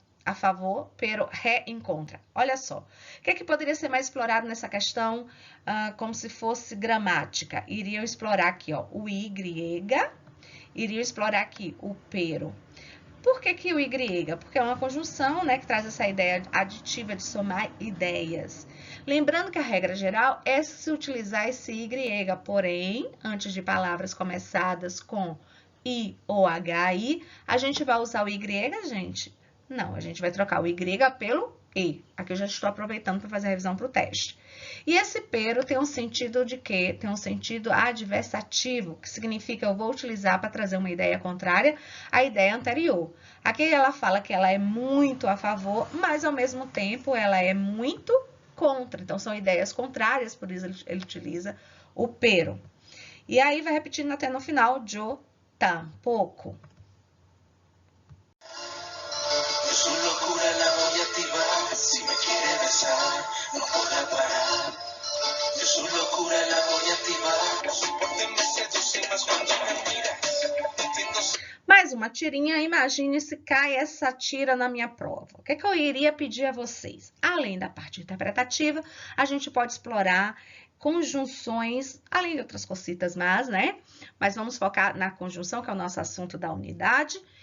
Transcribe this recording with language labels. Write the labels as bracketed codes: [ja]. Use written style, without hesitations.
[es] a favor, pero reencontra. [pt] Olha só, o que é que poderia ser mais explorado nessa questão, como se fosse gramática? Iriam explorar aqui, ó, o Y, iriam explorar aqui o pero. Por que o Y? Porque é uma conjunção, né, que traz essa ideia aditiva de somar ideias. Lembrando que a regra geral é se utilizar esse Y, porém, antes de palavras começadas com I ou HI, a gente vai usar o Y, gente? Não, a gente vai trocar o Y pelo E. Aqui eu já estou aproveitando para fazer a revisão para o teste. E esse pero tem um sentido de quê? Tem um sentido adversativo, que significa eu vou utilizar para trazer uma ideia contrária à ideia anterior. Aqui ela fala que ela é muito a favor, mas ao mesmo tempo ela é muito contra. Então são ideias contrárias, por isso ele utiliza o pero. E aí vai repetindo até no final, [es] yo tampoco. Su locura la voy a activar, si me quiere besar, no podrá parar. De su locura la voy a activar, su porte me seduce más cuando me mira. [pt] Mais uma tirinha, imagine se cai essa tira na minha prova. O que eu iria pedir a vocês? Além da parte interpretativa, a gente pode explorar conjunções, além de outras cositas mais, né? Mas vamos focar na conjunção, que é o nosso assunto da unidade.